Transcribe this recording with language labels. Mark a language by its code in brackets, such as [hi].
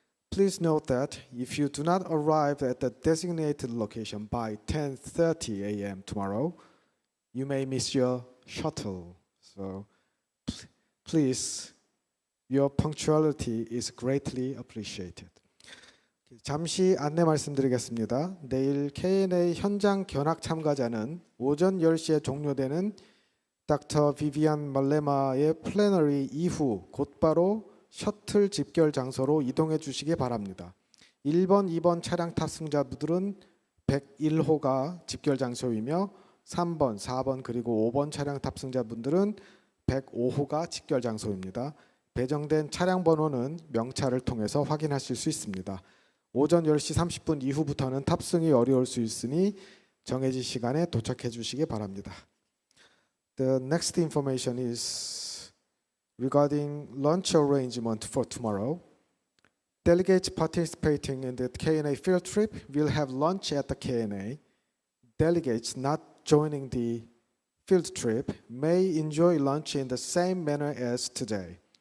[en] Please note that if you do not arrive at the designated location by 10:30 a.m. tomorrow, you may miss your shuttle. So please, your punctuality is greatly appreciated. [ko] 잠시 안내 말씀드리겠습니다. 내일 K&A 현장 견학 참가자는 오전 10시에 종료되는 닥터 비비안 말레마의 플래너리 이후 곧바로 셔틀 집결 장소로 이동해 주시기 바랍니다. 1번, 2번 차량 탑승자분들은 101호가 집결 장소이며 3번, 4번 그리고 5번 차량 탑승자분들은 105호가 집결 장소입니다. 배정된 차량 번호는 명찰을 통해서 확인하실 수 있습니다. 오전 10시 30분 이후부터는 탑승이 어려울 수 있으니 정해진 시간에 도착해 주시기 바랍니다. [en] The next information is regarding lunch arrangement for tomorrow. Delegates participating in the K&A field trip will have lunch at the K&A. Delegates not joining the field trip may enjoy lunch in the same manner as today.